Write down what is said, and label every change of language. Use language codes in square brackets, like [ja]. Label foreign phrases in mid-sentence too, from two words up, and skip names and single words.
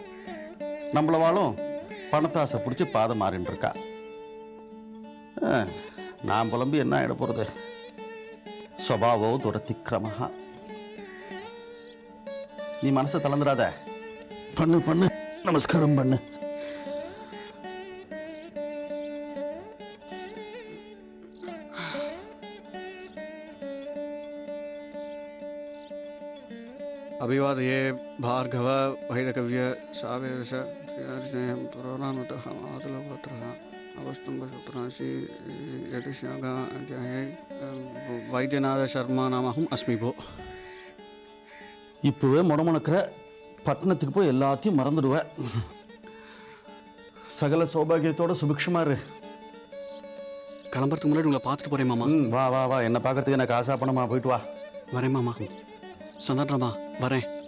[ta] நம்மளவாலும் பணத்தாசை பிடிச்சி பாதை மாறின்னு இருக்கா. நான் புலம்பி என்ன ஆகிட போகிறது? [sa] स्वभावो दुरतिक्रमः. [ta] நீ மனசை தளர்ந்துடாத. பண்ணு பண்ணு, நமஸ்காரம் பண்ணு. [sa] अभिवादये भार्गव वैदकव्य सावेश पुराणानुतः मातुलगोत्रः अवस्तुम्भसूत्रांसि यतिश्यागाध्याये वैद्यनाथ शर्मा नामहम् अस्मि भो. [ta] இப்போவே முடமுணக்கிற பட்டணத்துக்கு போய் எல்லாத்தையும் மறந்துடுவேன். சகல சௌபாகியத்தோட சுபிக்ஷமா இரு. கிளம்புறதுக்கு முன்னாடி உங்களை பார்த்துட்டு போகிறேன் மாமா. வா வா வா, என்னை பார்க்கறதுக்கு எனக்கு ஆசா பணமா? போயிட்டு வா. வரேன் மாமா. சந்தானராமா வரேன்.